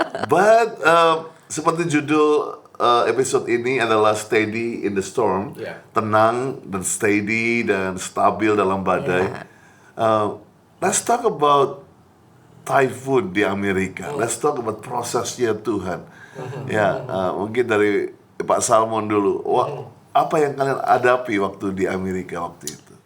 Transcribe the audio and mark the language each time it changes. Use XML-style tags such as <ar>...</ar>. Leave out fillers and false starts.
<id>But seperti judul episode ini adalah Steady in the Storm, tenang dan steady dan stabil dalam badai.</id> <en>Let's talk about Thai food</en> <id>di Amerika.</id> <en>Let's talk about</en> <id>prosesnya Tuhan. Ya, mungkin dari Pak Salmon dulu. Apa yang kalian hadapi waktu di Amerika waktu itu?</id>